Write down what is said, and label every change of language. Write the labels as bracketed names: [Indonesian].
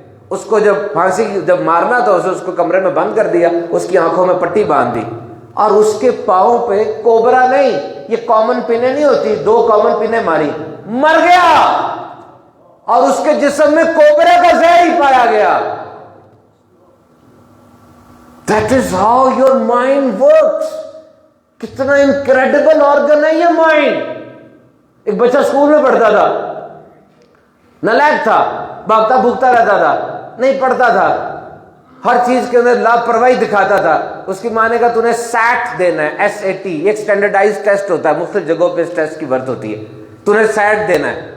[Urdu] اس کو جب پھانسی جب مارنا تھا، اس کو کمرے میں بند کر دیا، اس کی آنکھوں میں پٹی باندھ دی، اور اس کے پاؤں پہ کوبرا نہیں، یہ کامن پینے نہیں ہوتی، 2 کامن پینے ماری، مر گیا. اور اس کے جسم میں کوبرا کا زہر ہی پایا گیا. [English] That is how your mind works. [Urdu] کتنا انکریڈیبل آرگن ہے یہ مائنڈ. ایک بچہ اسکول میں پڑھتا تھا، نالائق تھا، بھاگتا بھوکتا رہتا تھا، نہیں پڑھتا تھا، ہر چیز کے اندر لاپرواہی دکھاتا تھا. اس کی ماں نے کہا تو نے سیٹ دینا ہے، SAT، ایک اسٹینڈرڈائز ٹیسٹ ہوتا ہے، مختلف جگہوں پہ اس ٹیسٹ کی ورت ہوتی ہے، تو نے سیٹ دینا ہے.